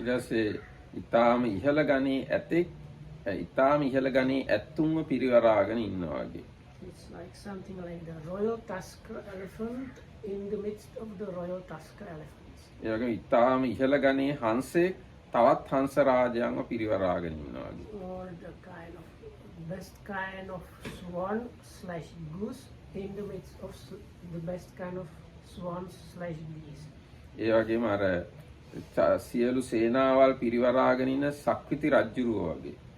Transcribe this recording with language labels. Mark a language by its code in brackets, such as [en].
[si] ඊට පස්සේ ඊටාම ඉහළ ගණේ ඇතෙක් ඊටාම ඉහළ ගණේ ඇත්තුන්ව පිරිවරාගෙන ඉන්නවා වගේ. [en] It's like something like the royal tusker elephant in the midst of the royal tusker elephants. [si] ඒ වගේම ඊටාම ඉහළ ගණේ හංසෙක් තවත් හංස රාජයන්ව පිරිවරාගෙන ඉන්නවා වගේ. [en] Or the kind of best kind of swan/goose in the midst of the best kind of swans/geese. [si] ඒ වගේම අර සියලු සේනාවල් පිරිවරාගෙන ඉන්න සක්විති රජුරුව වගේ.